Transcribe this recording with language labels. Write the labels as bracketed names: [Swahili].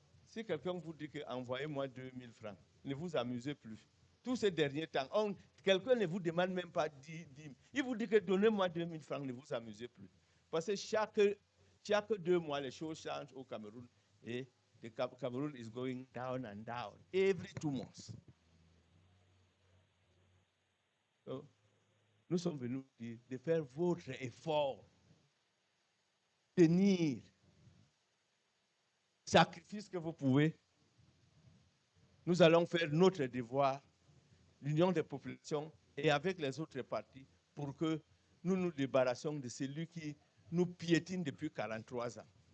[French] Si quelqu'un vous dit que envoyez-moi 2000 francs, ne vous amusez plus. Tous ces derniers temps, quelqu'un ne vous demande même pas 10. Il vous dit que donnez-moi 2000 francs, ne vous amusez plus. Parce que chaque 2 mois, les choses changent au Cameroun. [English] Et the Cameroon is going down and down every 2 months. [French] So, nous sommes venus de faire votre effort, tenir, sacrifice que vous pouvez. Nous allons faire notre devoir, l'union des populations et avec les autres partis pour que nous nous débarrassions de celui qui nous piétine depuis 43 ans.